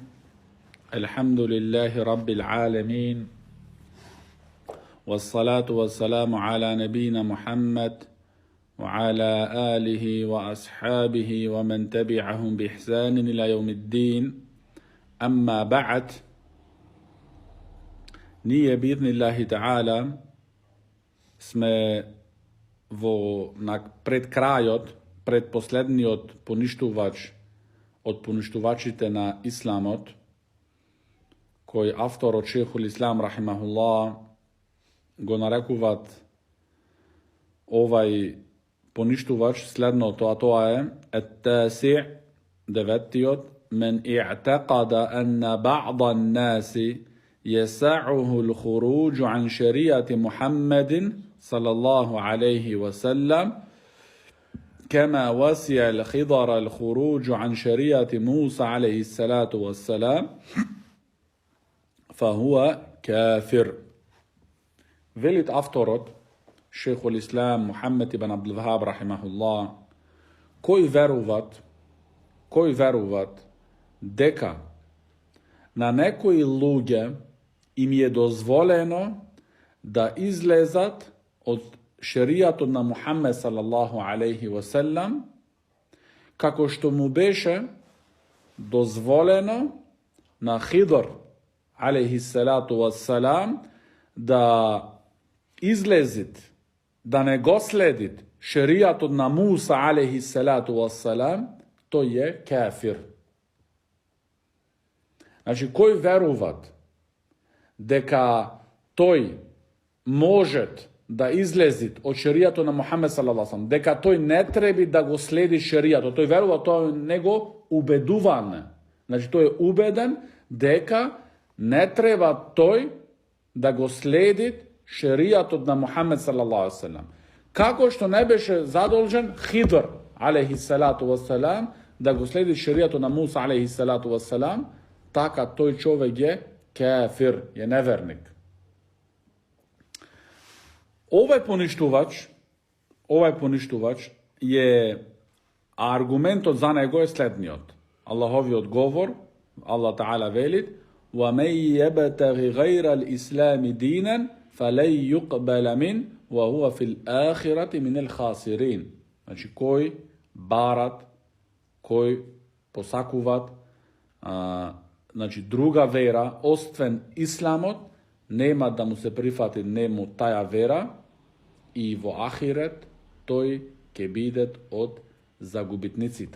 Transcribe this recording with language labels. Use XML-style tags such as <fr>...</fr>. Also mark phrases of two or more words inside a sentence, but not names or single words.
<ar>الحمد لله رب العالمين، والصلاة والسلام على نبينا محمد وعلى آله وأصحابه ومن تبعهم بإحسان إلى يوم الدين. أما بعد,</ar> <mk>nije</mk> <ar>بإذن الله تعالى</ar> <mk>сме пред крајот, пред последниот поништувачите на исламот, кој автор од</mk> <ar>شيخ الإسلام رحمه الله</ar> <mk>го нарекуват овај поништувач следно то, а то је</mk> <ar>at-tasi' devetiot من اعتقد أن بعض الناس يسعه الخروج عن شريعة محمد صلى الله عليه وسلم كما وسع الخضر الخروج عن شريعة موسى عليه الصلاة والسلام فهو كافر.</ar> <mk>Велит авторот,</mk> <ar>شيخ الإسلام</ar> <mk>Muhammed ibn Abdul Wahhab rahimahullah, кои веруват дека на некој луѓе им је дозволено да излезат од шеријату на Мухамед</mk> <ar>صلى الله عليه وسلم,</ar> <mk>како што му беше дозволено на Хидр</mk> <ar>عليه الصلاة والسلام</ar> <mk>да излезит, да не госледит шеријату на Муса</mk> <ar>عليه الصلاة والسلام,</ar> <mk>то је кафир. Значи, кои веруват дека тој может да излезит од шеријату на Мухамед</mk> <ar>صلى الله عليه وسلم,</ar> <mk>дека тој не треби да го следи шеријату, то је веруват, то је него убедуван. Значи, то је убеден дека не треба тој да го следит шеријату на Мухамед</mk> <ar>صلى الله عليه وسلم.</ar> <mk>Како што не беше задолжен Хидр</mk> <ar>عليه الصلاة والسلام</ar> <mk>да го следи шеријату на Муса</mk> <ar>عليه الصلاة والسلام,</ar> <mk>така тој човјек је кафир, је неверник. Овај поништувач је аргументот за него је следниот. Аллахови одговор,</mk> <ar>الله تعالى velit, وَمَنْ يَبْتَغِ غَيْرَ الْإِسْلَامِ دِينًا فَلَنْ يُقْبَلَ مِنْهُ وَهُوَ فِي الْآخِرَةِ مِنَ الْخَاسِرِينَ.</ar> <mk>Значи, кој барат, кој посакуват, значи друга вера, оствен исламот, нема да му се прифати нему таја вера и во ахирет тој ке бидет од загубитниците.</mk>